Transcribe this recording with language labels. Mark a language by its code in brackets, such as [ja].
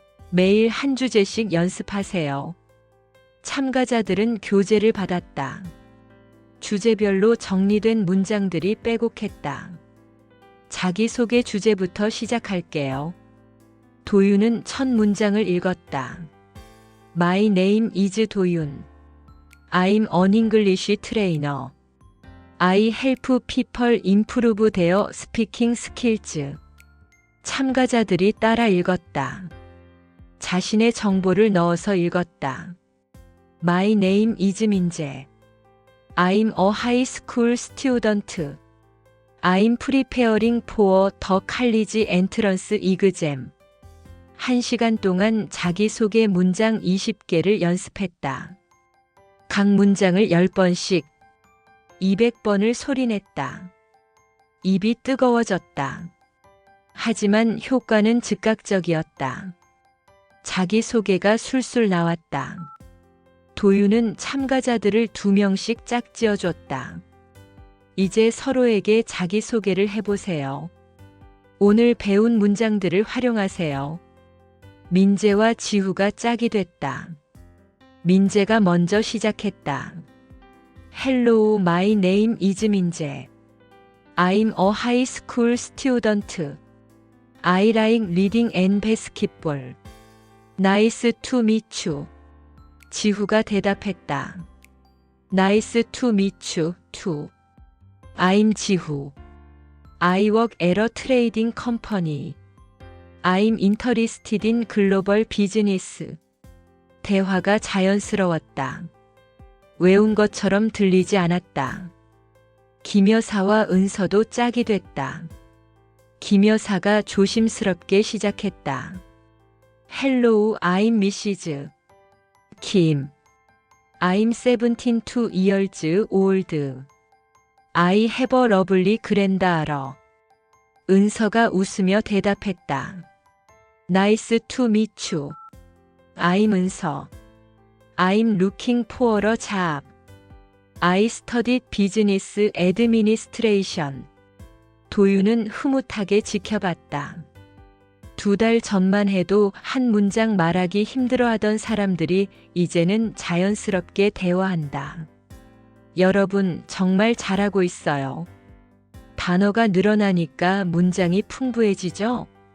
[ko] 매일 한 주제씩 연습하세요. 참가자들은 교재를 받았다. 주제별로 정리된 문장들이 빼곡했다. 자기소개 주제부터 시작할게요. 도윤은 첫 문장을 읽었다. [en] My name is 도윤. I'm an English trainer. I help people improve their speaking skills. [ko] 참가자들이 따라 읽었다. 자신의 정보를 넣어서 읽었다. [en] My name is 민재. I'm a high school student. I'm preparing for the college entrance exam. [ko] 1시간 동안 자기소개 문장 20개를 연습했다. 각 문장을 10번씩, 200번을 소리냈다. 입이 뜨거워졌다. 하지만 효과는 즉각적이었다. 자기소개가 술술 나왔다. 도윤은 참가자들을 2명씩 짝지어줬다. 이제 서로에게 자기소개를 해보세요. 오늘 배운 문장들을 활용하세요. 민재와 지후가 짝이 됐다. 민재가 먼저 시작했다. [en] Hello, my name is 민재. I'm a high school student. I like reading and basketball. Nice to meet you. [ko] 지후가 대답했다. [en] Nice to meet you, too. I'm 지후. I work at a trading company. I'm interested in global business. [ko] 대화가 자연스러웠다. 외운 것처럼 들리지 않았다. 김여사와 은서도 짝이 됐다. 김여사가 조심스럽게 시작했다. [en] Hello, I'm Mrs. 김. I'm 72 years old. I have a lovely granddaughter. [ko] 은서가 웃으며 대답했다. [en] Nice to meet you. I'm 은서. I'm looking for a job. I studied business administration. [ko] 도윤은 흐뭇하게 지켜봤다. 2달 전만 해도 한 문장 말하기 힘들어하던 사람들이 이제는 자연스럽게 대화한다. 여러분 정말 잘하고 있어요. 단어가 늘어나니까 문장이 풍부해지죠?